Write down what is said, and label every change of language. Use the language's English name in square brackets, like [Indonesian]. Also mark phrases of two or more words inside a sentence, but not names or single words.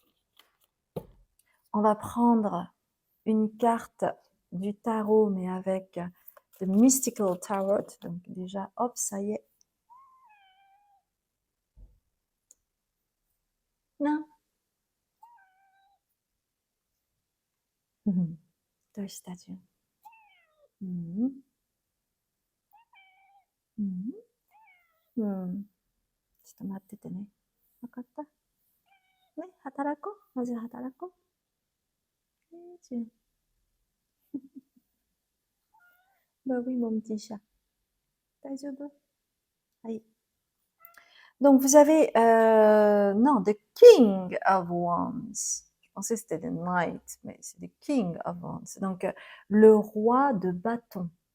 [French] On va prendre une carte du tarot, mais avec The Mystical Tarot. Donc déjà, hop, ça y est. Non. deux statues. [Japanese] ちょっと待っててね。わかったね、働こう。まず働こう。 [French] Bah oui, mon petit chat. Aïe. Donc, vous avez, non, The King of Wands. Je pensais que c'était The Knight, mais c'est The King of Wands. Donc, le roi de bâton.